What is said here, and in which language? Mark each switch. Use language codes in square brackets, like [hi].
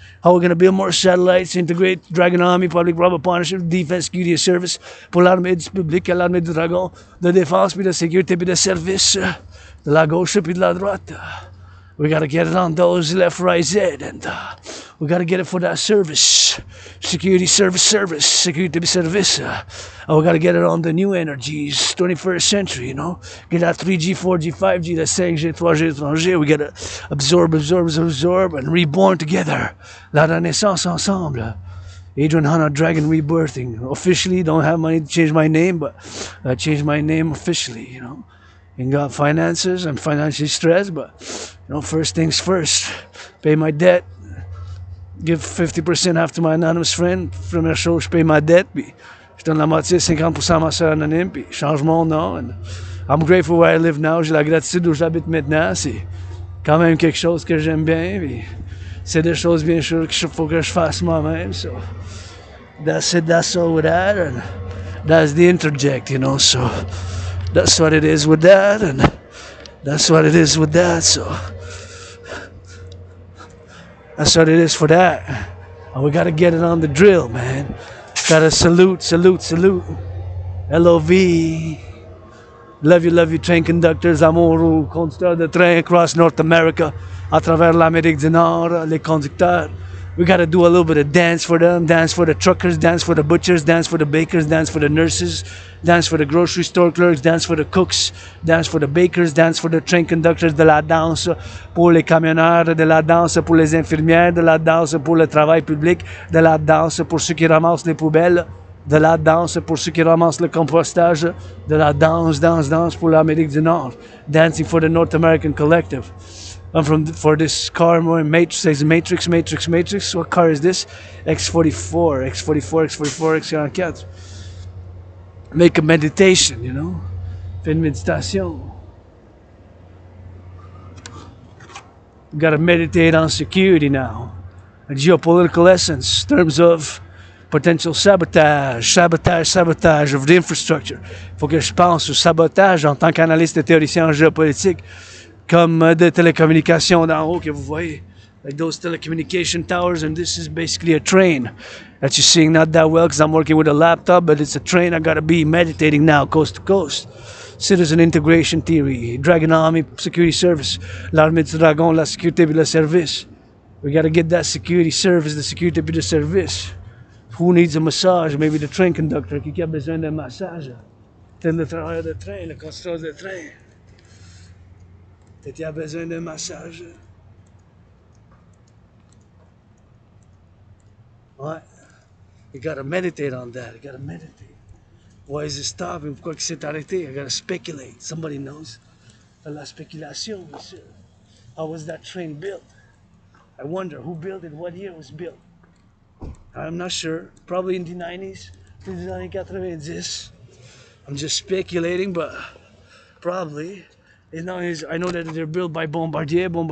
[en] How we're gonna build more satellites, integrate Dragon Army, public-private partnership, defense, security service [fr] pour l'armée du public, l'armée du dragon, de défense, puis de sécurité, puis de service, de la gauche, puis de la droite. [en] We gotta get it on those left, right, Z, and we gotta get it for that service, security service, security service. And we gotta get it on the new energies, 21st century, you know. Get that 3G, 4G, 5G, that 5G, 3G, 3G. We gotta absorb, and reborn together. [fr] La renaissance ensemble. Adrian Hanna Dragon rebirthing. [en] Officially, don't have money to change my name, but I changed my name officially, you know. And got finances, I'm financially stressed, but you know, first things first. Pay my debt. Give 50% half to my anonymous friend. [fr] Première chose, je paye ma dette, puis je donne la moitié, 50% à ma soeur anonyme, puis je change mon nom. [en] And I'm grateful where I live now. [fr] J'ai la gratitude où j'habite maintenant. C'est quand même quelque chose que j'aime bien, puis c'est des choses bien sûr qu'il faut que je fasse moi-même. [en] So that's it, that's all with that, and that's the interject, you know, so that's what it is with that, and that's what it is with that, so that's what it is for that. And we gotta get it on the drill, man. Gotta salute. LOV. Love you, train conductors, [fr] amoureux, conducteurs de train [en] across North America, [fr] à travers l'Amérique du Nord, les conducteurs. [en] We gotta do a little bit of dance for them, dance for the truckers, dance for the butchers, dance for the bakers, dance for the nurses, dance for the grocery store clerks, dance for the cooks, dance for the bakers, dance for the train conductors, [fr] de la danse pour les camionneurs, de la danse pour les infirmières, de la danse pour le travail public, de la danse pour ceux qui ramassent les poubelles, De la danse pour ceux qui ramassent le compostage. De la danse pour l'Amérique du Nord. [en] Dancing for the North American Collective. For this car, more Matrix, says Matrix. What car is this? X44, X44. Make a meditation, you know. [fr] Fais une méditation. [en] You gotta meditate on security now. A geopolitical essence, in terms of potential sabotage of the infrastructure. [fr] Faut que je pense au sabotage en tant qu'analyste et théoricien en géopolitique, comme des télécommunications d'en haut que vous voyez. [en] Like those telecommunication towers, and this is basically a train that you're seeing not that well because I'm working with a laptop, but it's a train. I gotta be meditating now, coast to coast. Citizen integration theory, Dragon Army security service, [fr] l'armée du dragon, la sécurité puis le service. [en] We gotta get that security service, the security [fr] puis le service. [en] Who needs a massage? Maybe the train conductor [fr] qui a besoin d'un massage. Peut-être le travailleur de train, le constructeur de train. Peut-être qu'il a besoin d'un massage. [en] Ouais. You gotta meditate on that. You gotta meditate. Why is it stopping? [fr] Pourquoi il s'est arrêté? [en] I gotta speculate. Somebody knows. [fr] La spéculation, monsieur. [en] How was that train built? I wonder who built it, what year it was built. I'm not sure. Probably in the 90s, [fr] les années 90. [en] I'm just speculating, but probably. And now I know that they're built by Bombardier.